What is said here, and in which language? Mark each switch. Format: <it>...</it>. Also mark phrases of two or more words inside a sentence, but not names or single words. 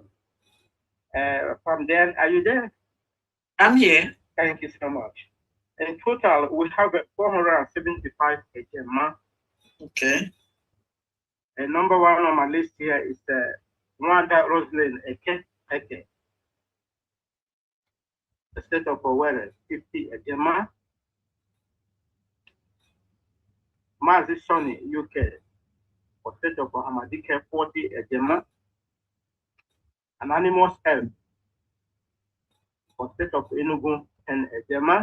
<en>From then, are you there? I'm here. Thank you so much. In total, we have 475 HMA. Okay. And number one on my list here is Wanda Roslyn Eke, the state of Owerri, 50 HMA. Mazi Sonny, UK, for state of Hamadike, 40 HMA. Anonymous M, for state of Enugu, 10 HMA.</en>